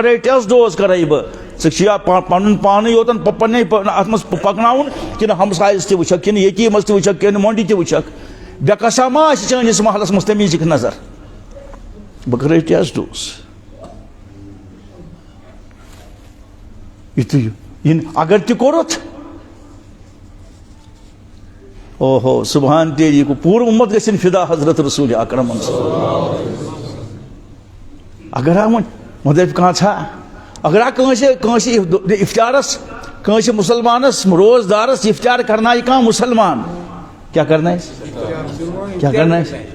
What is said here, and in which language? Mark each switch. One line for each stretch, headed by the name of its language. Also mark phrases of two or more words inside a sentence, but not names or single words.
Kashmiri: کرے
English: test dose
Kashmiri: کرے بہٕ ژٕ چھُیا پنُن پانٕے یوتن پننے اتھ منٛز پکناوُن کِنہٕ ہمسایس تہِ وٕچھکھ کِنہٕ یتیٖمس تہِ وٕچھکھ کِنہٕ مۄنڈِ تہِ وٕچھکھ بے کسا ما آسہِ چٲنِس محلس منٛز تٔمِس دِکھ نظر بہٕ کرے
English: test dose
Kashmiri: یہِ اگر تہِ کوٚرُتھ او ہو سبحان تیری کو پوٗرٕ اُمت گژھن فدا حضرت رسول اکرم اگر وۄنۍ دپہِ کانٛہہ ژھا اگر کٲنٛسہِ افطارس کٲنٛسہِ مُسلمانس روزدارس افطار کرنایہِ کانٛہہ مُسلمان کیٛاہ کرنایس کیٛاہ کرنایس